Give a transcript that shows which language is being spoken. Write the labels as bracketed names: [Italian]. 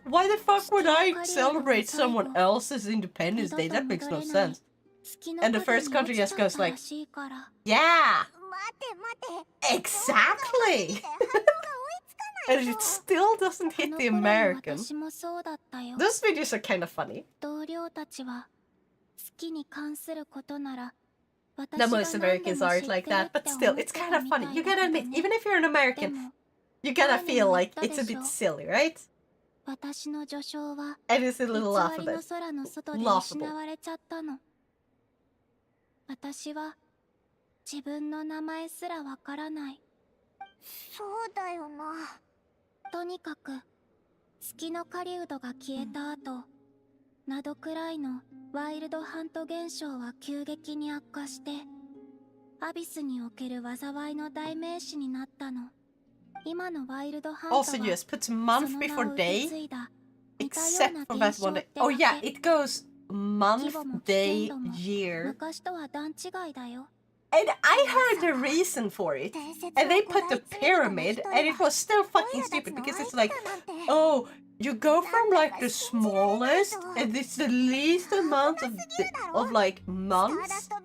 [English] Why the fuck would I celebrate someone else's Independence Day? That makes no sense. And the first country just goes like, yeah, Exactly! And it still doesn't hit the American. [Japanese] 私もそうだったよ。 [English] Those videos are kind of funny. [Japanese] 同僚たちは好きに関することなら [English] The most Americans aren't like that, but still, it's kind of funny. You gotta admit, even if you're an American, you gotta feel like it's a bit silly, right? [Japanese] 私の序章は [English] And it's a little [Japanese] 偽りの空の外で [English] laughable. [Japanese] 失われちゃったの。私は自分の名前すらわからない。そうだよな。とにかく月の狩人が消えた後、などくらいのワイルドハント現象は急激に悪化して、アビスにおける災いの代名詞になったの。今のワイルドハントは [English] Also, yes, put month before day, except for that one day. Oh yeah, it goes month, day, year. [Japanese] 昔とは段違いだよ。 [English] And I heard the reason for it, and they put the pyramid, and it was still fucking stupid because it's like, oh, you go from like the smallest, and it's the least amount of like months.